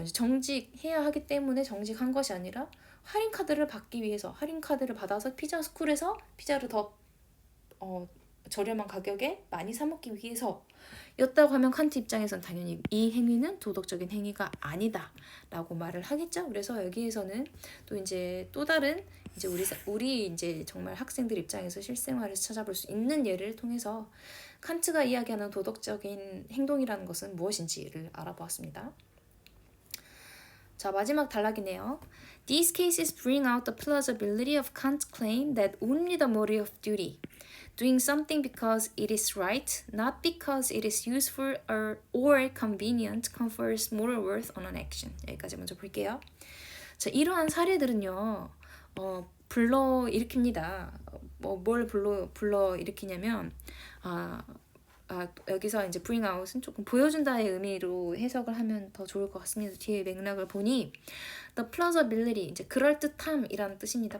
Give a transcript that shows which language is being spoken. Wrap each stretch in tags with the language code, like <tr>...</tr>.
<ko>이제 정직해야 하기 때문에 정직한 것이 아니라 할인 카드를 받기 위해서, 할인 카드를 받아서 피자 스쿨에서 피자를 더 저렴한 가격에 많이 사 먹기 위해서 였다고 하면 칸트 입장에선 당연히 이 행위는 도덕적인 행위가 아니다 라고 말을 하겠죠. 그래서 여기에서는 또 이제 또 다른 이제 우리 이제 정말 학생들 입장에서 실생활에서 찾아볼 수 있는 예를 통해서 칸트가 이야기하는 도덕적인 행동이라는 것은 무엇인지를 알아보았습니다. 자, 마지막 단락이네요.</ko> <en>These cases bring out the plausibility of Kant's claim that only the motive of duty, doing something because it is right, not because it is useful or convenient, confers moral worth on an action.</en> <ko>여기까지 먼저 볼게요. 자, 이러한 사례들은요, 불러일으킵니다. 뭘 불러일으키냐면, 여기서 이제 bring out은 조금 보여준다의 의미로 해석을 하면 더 좋을 것 같습니다. 뒤에 맥락을 보니 the plausibility, 이제 그럴듯함이라는 뜻입니다.</ko>